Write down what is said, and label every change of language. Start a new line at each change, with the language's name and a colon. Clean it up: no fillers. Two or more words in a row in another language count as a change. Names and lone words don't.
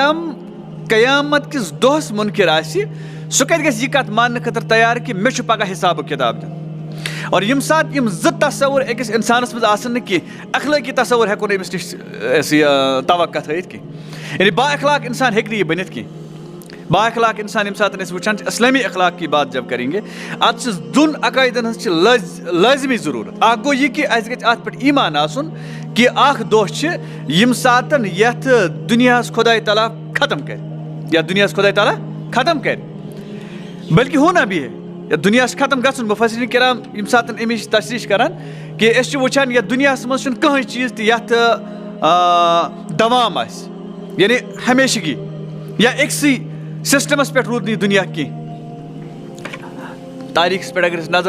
Kashmiri: قیامت کِس دۄہس مُنکِر آسہِ سُہ کتہِ گژھِ یہِ کتھ ماننہٕ خٲطرٕ تیار کہِ مےٚ چھُ پگاہ حساب و کِتاب دیُن اور ییٚمہِ ساتہٕ یِم زٕ تصوُر أکِس انسانس منٛز آسن نہٕ کینٛہہ اخلٲقی تصوُر ہٮ۪کو نہٕ أمِس نِش توقع تھٲیِتھ کینٛہہ یعنی با اخلاق انسان ہیٚکہِ نہٕ یہِ بٔنِتھ کینٛہہ با اخلاق انسان ییٚمہِ ساتہٕ أسۍ وٕچھان چھِ اسلٲمی اخلاق
Urdu: کی بات جب کریں گے
Kashmiri: اتھ چھِ دۄن عقایدن ہٕنٛز چھِ لٲزمی ضروٗرت اکھ گوٚو یہِ کہِ اسہِ گژھِ اتھ پٮ۪ٹھ ایٖمان آسُن کہِ اکھ دۄہ چھِ ییٚمہِ ساتہٕ یتھ دُنیاہس خۄداے تعالیٰ ختم کرِ یتھ دُنیاہس خۄداے تعالیٰ ختم کرِ بلکہِ
Urdu: ہونا بھی ہے
Kashmiri: یتھ دُنیاہس ختم گژھُن مُفسِریٖن کِرام ییٚمہِ ساتہٕ اَمِچ تشریح چھِ کران کہِ أسۍ چھِ وٕچھان یتھ دُنیاہس منٛز چھُنہٕ کٕہٕنۍ چیٖز تہِ یتھ دوام آسہِ یعنی ہمیشگی یا أکسٕے سسٹمس پٮ۪ٹھ روٗد نہٕ یہِ دُنیا کینٛہہ تٲریٖخس پٮ۪ٹھ اگر أسۍ نظر